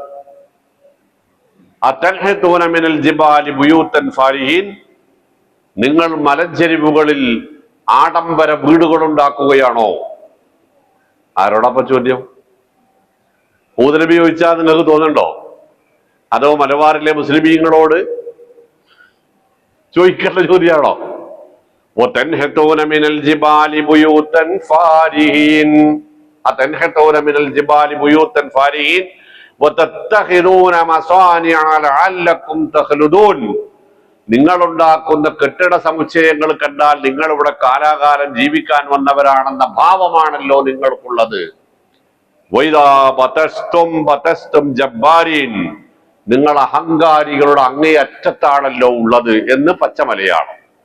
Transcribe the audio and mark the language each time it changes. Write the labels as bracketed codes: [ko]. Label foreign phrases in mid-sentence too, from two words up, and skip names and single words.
[ar] أتنحتون من الجبال بيوتا فارهين, [ml] നിങ്ങൾ മലഞ്ചെരിവുകളിൽ ആഡംബര വീടുകൾ ഉണ്ടാക്കുകയാണോ? ആരോടപ്പ ചോദ്യം? ഹൂദ് നബി ചോദിച്ചാൽ നിങ്ങൾക്ക് തോന്നുന്നുണ്ടോ? അതോ മലബാറിലെ മുസ്ലിമീങ്ങളോട് ചോദിക്കേണ്ട ചോദ്യമാണോ? [ar] وتنحتون من الجبال بيوتا فارهين أتنحتون من الجبال بيوتا فارهين وتتخذون مصانع لعلكم تخلدون. [ml] നിങ്ങൾ ഉണ്ടാക്കുന്ന കെട്ടിട സമുച്ചയങ്ങൾ കണ്ടാൽ നിങ്ങൾ ഇവിടെ കാലാകാലം ജീവിക്കാൻ വന്നവരാണെന്ന ഭാവമാണല്ലോ നിങ്ങൾക്കുള്ളത്. [ar] وإذا بطشتم جبارين, [ml] നിങ്ങൾ അഹങ്കാരികളുടെ അങ്ങേയറ്റത്താണല്ലോ ഉള്ളത് എന്ന് പച്ചമലയാളം.